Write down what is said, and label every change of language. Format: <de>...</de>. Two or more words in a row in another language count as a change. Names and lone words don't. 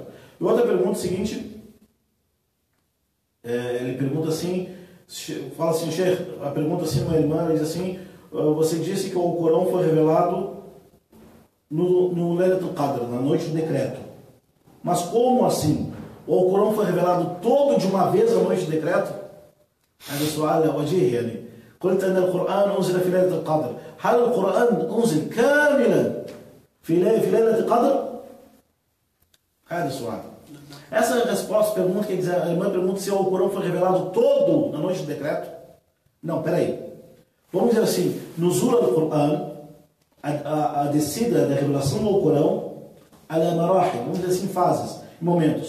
<pt>E outra pergunta seguinte, ele pergunta assim, fala assim, Sheikh, a pergunta assim, uma irmã diz assim, você disse que o Corão foi revelado no Laylatul Qadr, na noite do decreto. Mas como assim? O Corão foi revelado todo de uma vez à noite do decreto?</pt> <ar>هذا سؤال وجيه يعني. قلت أن القرآن أنزل في ليلة القدر. هل القرآن أنزل كاملا في ليلة القدر؟ هذا السؤال.</ar> <pt>Essa resposta pergunta, quer dizer, a irmã pergunta se o Corão foi revelado todo na noite do decreto. Não, peraí. Vamos dizer assim, no Zura do Corão, a descida da revelação do Corão, vamos dizer assim, fases, momentos.</pt>